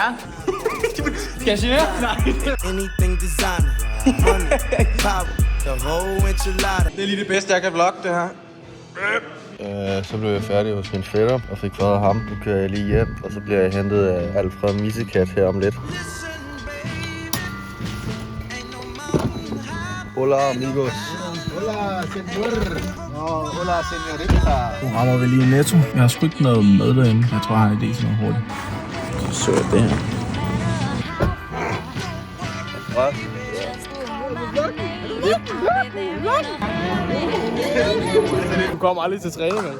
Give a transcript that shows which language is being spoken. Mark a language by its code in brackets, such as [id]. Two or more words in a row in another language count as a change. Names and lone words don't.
[da] Skal jeg sige mere? Nej. Det er lige det bedste, jeg kan vlogge det her. Så blev jeg færdig hos min fætter og fik fået ham. Nu kører jeg lige hjem, og så bliver jeg hentet af Alfred Missekat her om lidt. [es] Hola, amigos. Hola, señor. Hola, señorita. [da] Nu rammer vi lige en Netto. Jeg har sgu ikke noget med derinde. Jeg tror, jeg har en idé til noget hurtigt. Så jeg det her. Hvad? Du kommer aldrig til træning, altså.